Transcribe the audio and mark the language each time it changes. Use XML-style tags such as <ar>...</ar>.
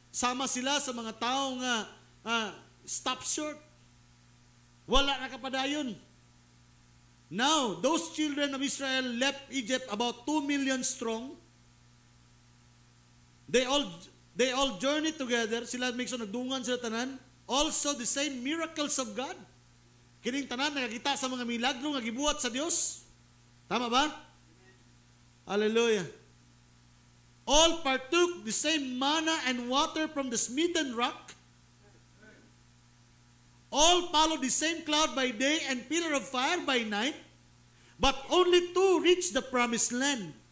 <ceb>Sama sila sa mga tao nga</ceb> <en>stop short.</en> <ceb>Wala na kapadayon.</ceb> <en>Now, those children of Israel left Egypt about 2 million strong. They all journeyed together.</en> <ceb>Sila Megson nagdungan sila tanan.</ceb> <en>Also the same miracles of God.</en> <ceb>Kining tanan nakakita sa mga milagro nga gibuhat sa Dios. Tama ba? Hallelujah.</ceb> <en>All partook the same manna and water from the smitten rock. All followed the same cloud by day and pillar of fire by night, but only 2 reached the promised land.</en>